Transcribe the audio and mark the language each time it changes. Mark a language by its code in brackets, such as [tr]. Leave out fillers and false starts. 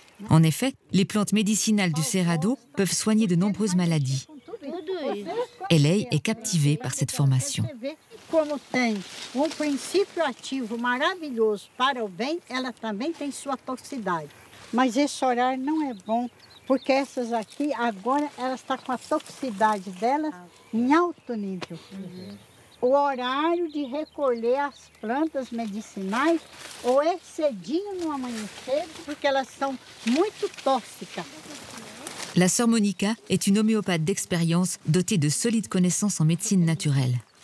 [fr] En effet, les plantes médicinales du Cerrado peuvent soigner de nombreuses maladies. Elei est captivée par cette formation. [pt] Como tem princípio ativo maravilhoso para o bem, ela também tem sua toxicidade. Mas esse horário não é bom, porque essas aqui, agora, elas estão com a toxicidade delas em alto nível. O horário de recolher as plantas medicinais ou é cedinho no amanhecer, porque elas são muito tóxicas. [fr] La sœur Monica est une homéopathe d'expérience dotée de solides connaissances en médecine naturelle.